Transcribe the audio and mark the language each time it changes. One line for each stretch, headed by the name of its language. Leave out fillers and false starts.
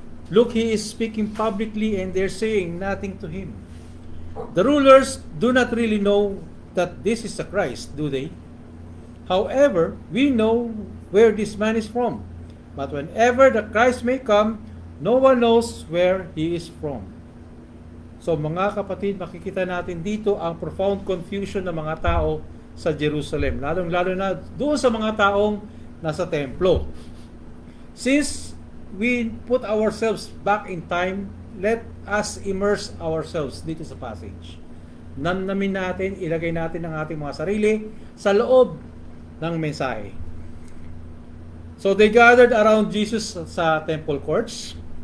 English: Look, he is speaking publicly and they're saying nothing to him." The rulers do not really know that this is the Christ, do they? However, we know where this man is from. But whenever the Christ may come, no one knows where he is from.
Filipino: So mga kapatid, makikita natin dito ang
English: profound confusion
Filipino: ng mga tao sa Jerusalem. Lalong-lalo na doon sa mga taong nasa templo.
English: Since we put ourselves back in time, let us immerse ourselves
Filipino: dito sa passage. Namnamin natin, ilagay natin ang ating mga sarili sa loob ng mensahe.
English: So they gathered around Jesus sa temple courts.